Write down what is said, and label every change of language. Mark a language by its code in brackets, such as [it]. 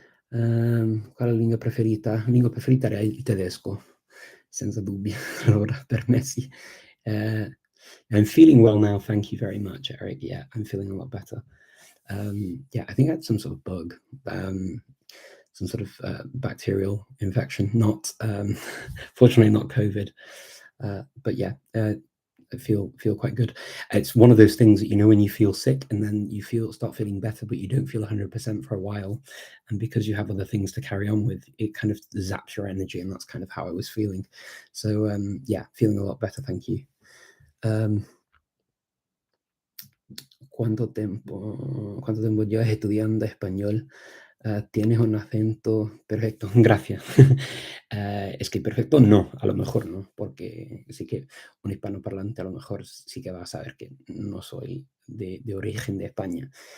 [it] Qual è la lingua preferita? La lingua preferita è il tedesco, senza dubbio. Allora, per me sì. [en] I'm feeling well now. Thank you very much, Eric. Yeah, I'm feeling a lot better. Yeah, I think I had some sort of bug, some sort of bacterial infection, not fortunately not COVID. But yeah, I feel quite good. It's one of those things that, you know, when you feel sick and then you start feeling better, but you don't feel 100% for a while, and because you have other things to carry on with, it kind of zaps your energy, and that's kind of how I was feeling. So yeah, feeling a lot better. Thank you. [es] ¿Cuánto tiempo llevas estudiando español? Tienes un acento perfecto. Gracias. Es que perfecto no, a lo mejor no, porque sí que un hispanoparlante a lo mejor sí que va a saber que no soy de origen de España.